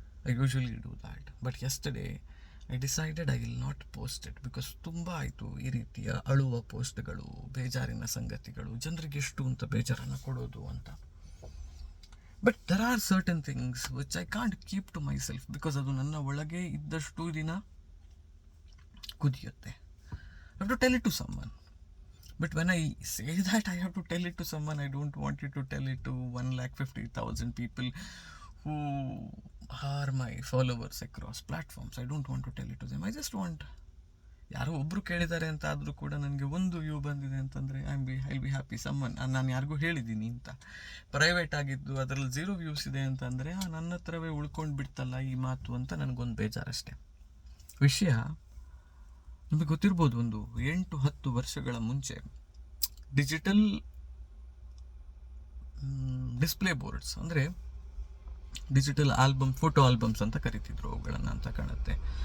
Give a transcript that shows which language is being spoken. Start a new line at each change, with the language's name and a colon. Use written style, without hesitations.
English: I usually do that, but yesterday I decided I will not post it because
Kannada: ತುಂಬ ಆಯಿತು ಈ ರೀತಿಯ ಅಳುವ ಪೋಸ್ಟ್ಗಳು, ಬೇಜಾರಿನ ಸಂಗತಿಗಳು, ಜನರಿಗೆ ಎಷ್ಟು ಅಂತ ಬೇಜಾರನ್ನು ಕೊಡೋದು ಅಂತ.
English: but there are certain things which I can't keep to myself because
Kannada: ಅದು ನನ್ನ ಒಳಗೆ ಇದ್ದಷ್ಟು ದಿನ ಕುದಿಯುತ್ತೆ.
English: I have to tell it to someone. But when I say that I have to tell it to someone, I don't want you to tell it to 150,000 people who are my followers across platforms. I don't want to tell it to them. I just want,
Kannada: ಯಾರೋ ಒಬ್ಬರು ಕೇಳಿದ್ದಾರೆ ಅಂತ ಆದರೂ ಕೂಡ ನನಗೆ ಒಂದು view ಬಂದಿದೆ ಅಂತಂದರೆ
English: I be happy.
Kannada: ಸಮ್ಮನ್ ನಾನು ಯಾರಿಗೂ ಹೇಳಿದ್ದೀನಿ ಅಂತ, ಪ್ರೈವೇಟ್ ಆಗಿದ್ದು ಅದರಲ್ಲಿ 0 ವ್ಯೂಸ್ ಇದೆ ಅಂತಂದರೆ ನನ್ನ ಹತ್ರವೇ ಉಳ್ಕೊಂಡು ಬಿಡ್ತಲ್ಲ ಈ ಮಾತು ಅಂತ ನನಗೊಂದು ಬೇಜಾರಷ್ಟೇ. ವಿಷಯ ನಿಮಗೆ ಗೊತ್ತಿರ್ಬೋದು, ಒಂದು 8-10 ವರ್ಷಗಳ ಮುಂಚೆ ಡಿಜಿಟಲ್ ಡಿಸ್ಪ್ಲೇ ಬೋರ್ಡ್ಸ್ ಅಂದರೆ ಡಿಜಿಟಲ್ ಆಲ್ಬಮ್, ಫೋಟೋ ಆಲ್ಬಮ್ಸ್ ಅಂತ ಕರಿತಿದ್ರು ಅವುಗಳನ್ನು ಅಂತ ಕಾಣುತ್ತೆ.